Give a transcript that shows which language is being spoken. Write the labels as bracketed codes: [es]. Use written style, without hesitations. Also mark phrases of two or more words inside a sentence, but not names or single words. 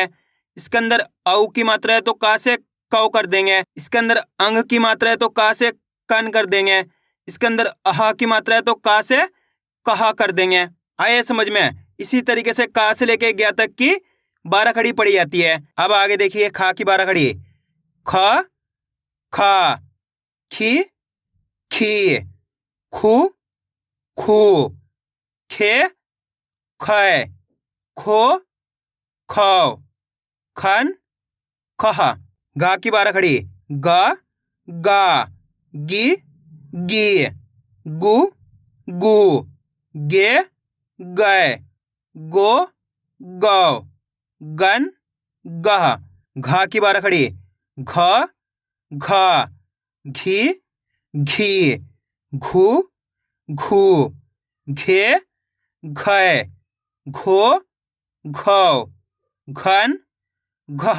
[hi] इसके अंदर औ की मात्रा है तो का से कौ कर देंगे। इसके अंदर अंग की मात्रा है तो का से कन कर देंगे। इसके अंदर अहा की मात्रा है तो का से कहा कर देंगे। आए समझ में? इसी तरीके से का से लेके गया तक की बारह खड़ी पड़ी जाती है। अब आगे देखिए, खा की बारह खड़ी। ख खा खी खी खू खू खे खे खो खो खन खह। गा की बारह खड़ी। ग गा गी गी गु गु गे गै गो गौ गन गह। घा की बारह खड़ी। घ घा घी घी घू घू घे घै घो घौ घन घह।